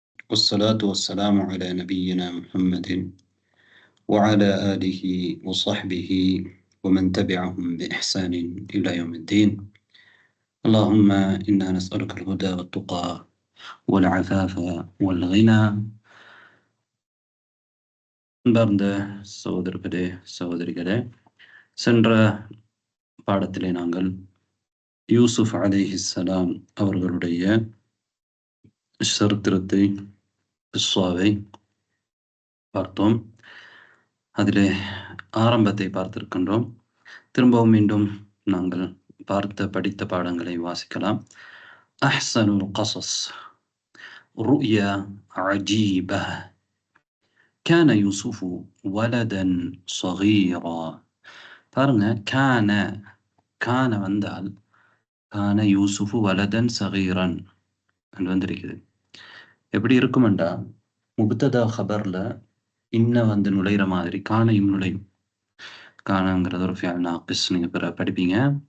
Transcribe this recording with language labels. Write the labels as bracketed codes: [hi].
[ar] والصلاة والسلام على نبينا محمد وعلى آله وصحبه ومن تبعهم بإحسان إلى يوم الدين. اللهم إنا نسألك الهدى والتقى والعفاف والغنى. [ta] அன்பார்ந்த சகோதரர்களே சகோதரிகளே, சென்ற பாடத்திலே நாங்கள் யூசுப் அலைஹிஸ்ஸலாம் அவர்களுடைய சரித்திரத்தை கிஸ்ஸாவை பார்த்தோம். அதிலே ஆரம்பத்தை பார்த்திருக்கின்றோம். திரும்பவும் மீண்டும் நாங்கள் படித்த பாடங்களை வாசிக்கலாம். அஹ்ஸனுல் கஸஸ் [ar] رؤيا عجيبة كان يوسف ولدا صغيرا. [ta] பாருங்க, கான வந்தால் [ar] கான யூசுஃபு வலதன் சகீரன் [ta] என்று வந்திருக்குது. எப்படி இருக்குமெண்டா, முப்ததா ஹபர்ல இன்ன நுழைகிற மாதிரி கானையும் நுழையும். கானங்கிறது ஒரு ஃபிஅல் நாக்கிஸ், நீங்க படிப்பீங்க.